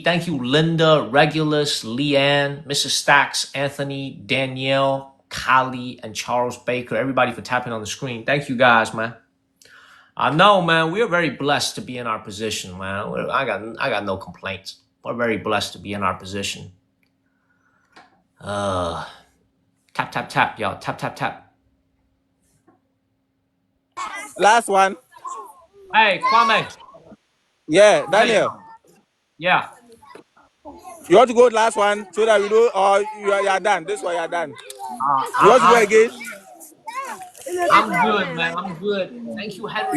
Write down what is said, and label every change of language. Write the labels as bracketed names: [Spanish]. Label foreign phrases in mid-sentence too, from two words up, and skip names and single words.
[English] Thank you, Linda, Regulus, Leanne, Mrs. Stacks, Anthony, Danielle, Kali, and Charles Baker. Everybody for tapping on the screen. Thank you guys, man. I know, man. We are very blessed to be in our position, man. I got no complaints. We're very blessed to be in our position. Tap, tap, tap, y'all. Tap, tap, tap. Last one. Hey, Kwame. Yeah, Daniel. Yeah. You want to go last one so that we know, or you are done. This one you are done. You want to go again? I'm good, man. I'm good. Thank you, Henry.